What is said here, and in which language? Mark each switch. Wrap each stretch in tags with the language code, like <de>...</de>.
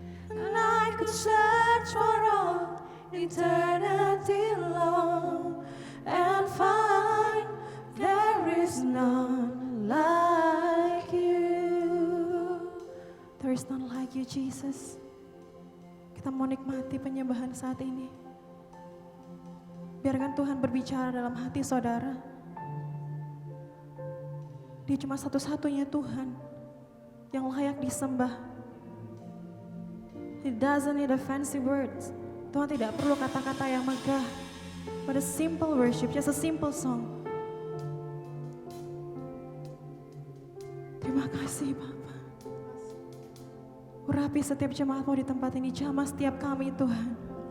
<en>And I could search for all eternity long and find there is none like you. There is none like you, Jesus.</en> <id>Kita mau nikmati penyembahan saat ini. Biarkan Tuhan berbicara dalam hati saudara. Dia cuma satu-satunya Tuhan yang layak disembah.</id> <en>He doesn't need a fancy words.</en> <id>Tuhan tidak perlu kata-kata yang megah.</id> <en>But a simple worship, just a simple song.</en> <id>Terima kasih Bapa. Urapi setiap jemaatmu di tempat ini, jamah setiap kami Tuhan.</id>